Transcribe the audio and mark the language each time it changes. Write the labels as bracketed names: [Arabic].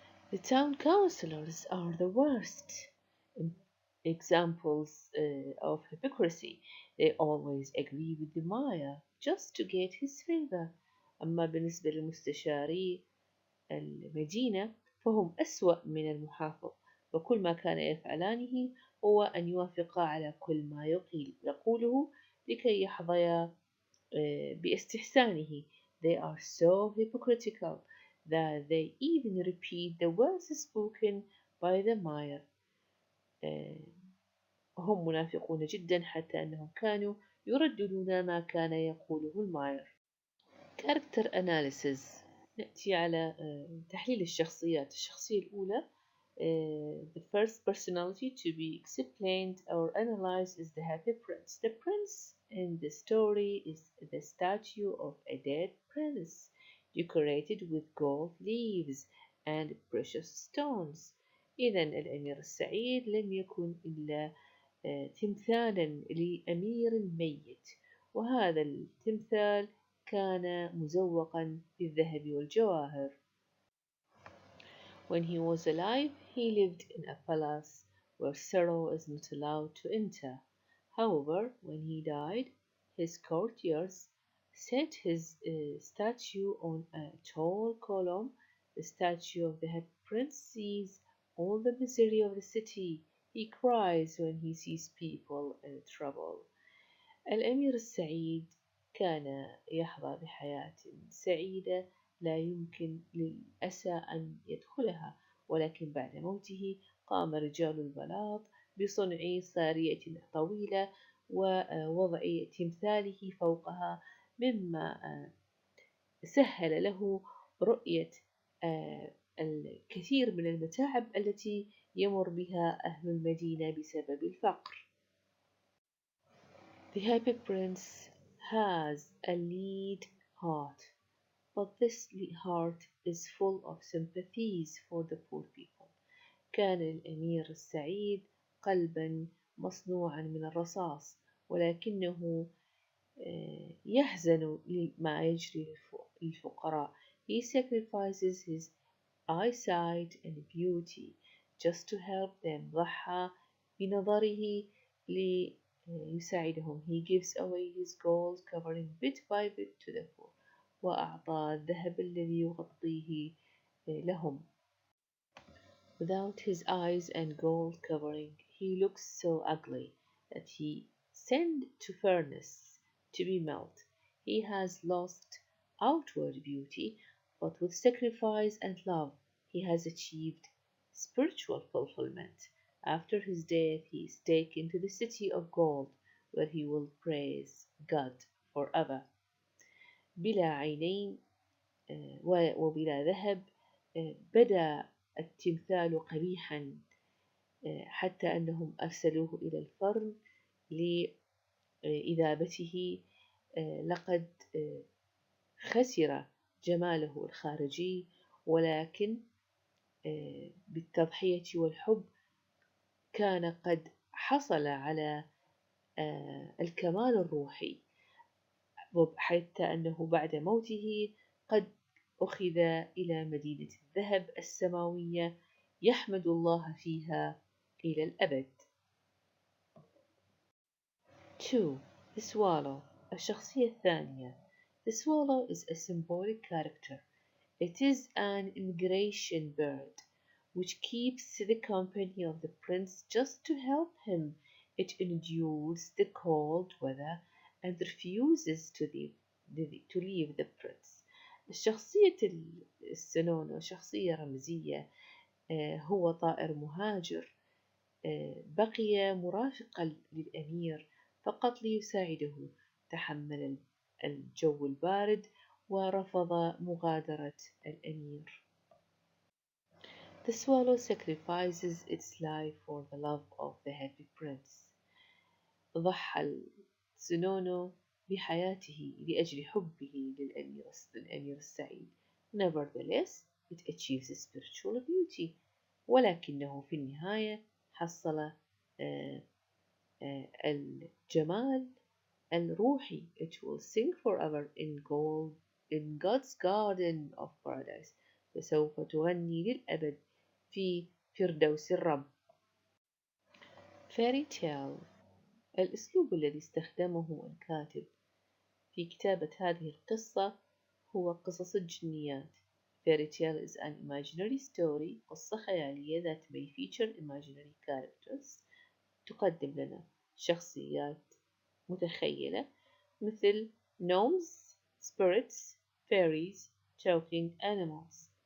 [English] The town councillors are the worst examples of hypocrisy. They always agree with the mayor just to get his favor. [Arabic] أما بالنسبة للمستشاري المدينة فهم أسوأ من المحافظ، وكل ما كان يفعلانه هو أن يوافقا على كل ما يقوله لكي يحظيا باستحسانه. [English] They are so hypocritical that they even repeat the words spoken by the mayor. [Arabic] هم منافقون جدا حتى أنهم كانوا يرددون ما كان يقوله الماير. [English] Character analysis. [Arabic] نأتي على تحليل الشخصيات. الشخصية الأولى [English] the first personality to be explained or analyzed is the happy prince. The prince in the story is the statue of a dead prince decorated with gold leaves and precious stones. [Arabic] إذا الأمير السعيد لم يكن إلا تمثالا لأمير ميت، وهذا التمثال كان مزوقا بالذهب والجواهر. [English] When he was alive, he lived in a palace where sorrow is not allowed to enter. However, when he died, his courtiers set his statue on a tall column. The statue of the happy prince sees all the misery of the city. He cries when he sees people in trouble. [Arabic] الأمير السعيد كان يحظى بحياة سعيدة لا يمكن للأسى أن يدخلها، ولكن بعد موته قام رجال البلاط بصنع سارية طويلة ووضع تمثاله فوقها، مما سهل له رؤية الكثير من المتاعب التي يمر بها أهل المدينة بسبب الفقر. [English] The happy prince has a lead heart, but this heart is full of sympathies for the poor people. [Arabic] كان الأمير السعيد قلبا مصنوعا من الرصاص، ولكنه يحزن لما يجري للفقراء. [English] He sacrifices his eyesight and beauty just to help them. [Arabic] ضحى بنظره ليساعدهم. [English] He gives away his gold covering bit by bit to the poor. [Arabic] وأعطى الذهب الذي يغطيه لهم. [English] Without his eyes and gold covering, he looks so ugly that he sent to furnace to be melted. He has lost outward beauty, but with sacrifice and love, he has achieved spiritual fulfillment. After his death, he is taken to the city of gold, where he will praise God forever. [Arabic] بلا عينين وبلا ذهب. بدا التمثال قبيحا حتى أنهم أرسلوه إلى الفرن لإذابته. لقد خسر جماله الخارجي، ولكن بالتضحية والحب كان قد حصل على الكمال الروحي، حتى أنه بعد موته قد أخذ إلى مدينة الذهب السماوية يحمد الله فيها إلى الأبد. [English] 2. The Swallow. [Arabic] الشخصية الثانية. [English] The swallow is a symbolic character. It is an immigration bird which keeps the company of the prince just to help him. It endures the cold weather and refuses to leave the prince. [Arabic] الشخصية السنونو شخصية رمزية. هو طائر مهاجر بقي مرافقا للأمير فقط ليساعده. تحمل الجو البارد ورفض مغادرة الأمير. [English] The swallow sacrifices its life for the love of the happy prince. [Arabic] ضحى السنونو بحياته لأجل حبه للأمير السعيد. [English] Nevertheless, it achieves spiritual beauty. [Arabic] ولكنه في النهاية حصل الجمال الروحي. [English] It will sing forever in God's garden of paradise. [Arabic] فسوف تغني للأبد في فردوس الرب. [English] Fairy tale. [Arabic] الأسلوب الذي استخدمه الكاتب في كتابة هذه القصة هو قصص الجنيات. [English] Fairy tale is an imaginary story. [Arabic] قصة خيالية [English] that may feature imaginary characters. [Arabic] تقدم لنا شخصيات متخيلة مثل [English] gnomes, spirits, fairies, talking animals.